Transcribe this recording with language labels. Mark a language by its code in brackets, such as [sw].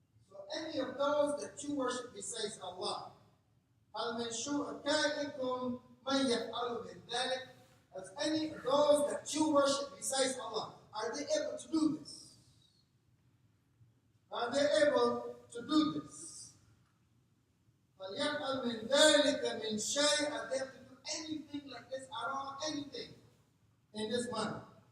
[en] So any of those that you worship besides Allah. [ar] هل من شركائكم من يفعل من ذلك. [en] As any of those that you worship besides Allah, are they able to do this? Are they able to do this? [ar] فَلْيَفْعَلْ مِنْ ذَلِكَ مِنْ شَيْءٍ. [en] Are they able to do anything like this at all? Anything in this manner?